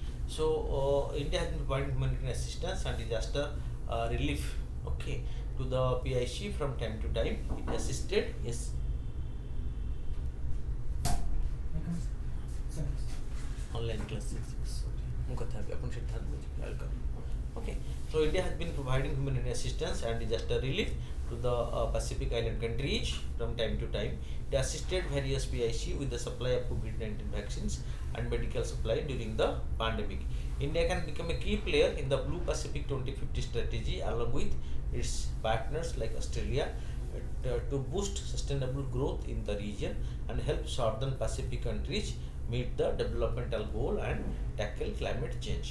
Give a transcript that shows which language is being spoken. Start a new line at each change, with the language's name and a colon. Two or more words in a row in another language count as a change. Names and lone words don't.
English: So India has been providing humanitarian assistance and disaster relief, okay, to the PIC from time to time. It assisted, yes, online classes.
Odia: ମୁଁ କଥା ହେବି ଆପଣ ସେଠି ଥାଆନ୍ତୁ ୱେଲକମ୍.
English: Okay, so India has been providing humanitarian assistance and disaster relief to the Pacific Island countries from time to time. It assisted various PIC with the supply of COVID-19 vaccines and medical supply during the pandemic. India can become a key player in the Blue Pacific 2050 strategy along with its partners like Australia to boost sustainable growth in the region and help southern Pacific countries meet the developmental goal and tackle climate change.